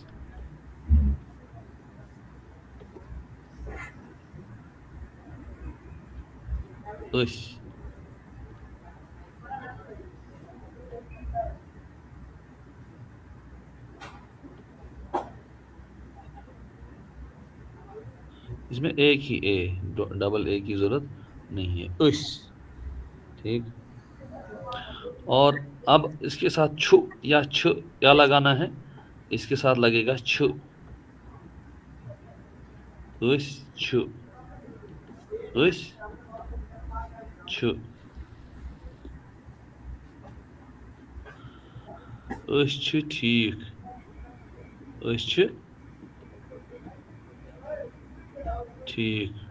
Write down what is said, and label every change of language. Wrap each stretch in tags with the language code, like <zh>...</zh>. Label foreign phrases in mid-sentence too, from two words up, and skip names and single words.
<ur>اس اس میں ایک ہی اے، ڈبل اے کی ضرورت نہیں ہے. اس، ٹھیک. اور اب اس کے ساتھ چھو یا چھ کیا لگانا ہے؟ اس کے ساتھ لگے گا چھ. اس چھ، اس چھ، اس چھ ٹھیک، اس چھ ٹھیک.</ur>